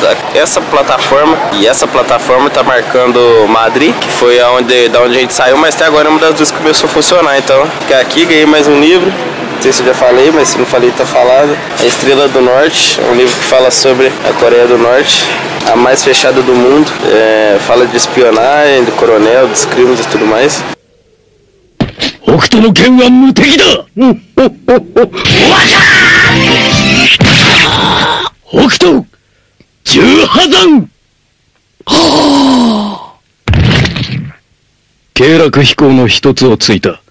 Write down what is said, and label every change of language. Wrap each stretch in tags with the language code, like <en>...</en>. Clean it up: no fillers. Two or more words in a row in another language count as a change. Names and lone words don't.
<pt>Essa plataforma tá marcando Madrid, que foi da onde a gente saiu, mas até agora é uma das duas que começou a funcionar. Então, ficar aqui, ganhei mais um livro. Não sei se eu já falei, mas se não falei tá falado. A Estrela do Norte, é um livro que fala sobre a Coreia do Norte, a mais fechada do mundo. Fala de espionagem, do coronel, dos crimes e tudo mais.</pt> <ja>北斗の剣は無敵だ。北斗十波山。経絡飛行の一つをついた。</ja>